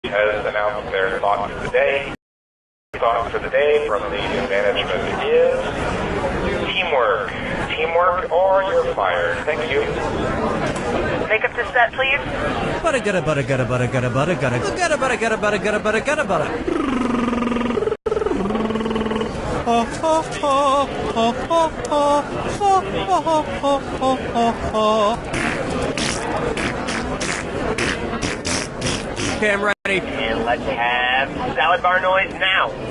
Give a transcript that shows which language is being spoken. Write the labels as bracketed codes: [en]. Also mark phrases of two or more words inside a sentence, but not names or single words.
[en] has announced their thought for the day. Thought for the day from the new management is teamwork. Teamwork or you're fired. Thank you. Make up the set, please. Butta gutta butta gutta butta gutta butta gutta gutta butta gutta butta gutta butta gutta butta. Okay, I'm ready. And let's have salad bar noise now.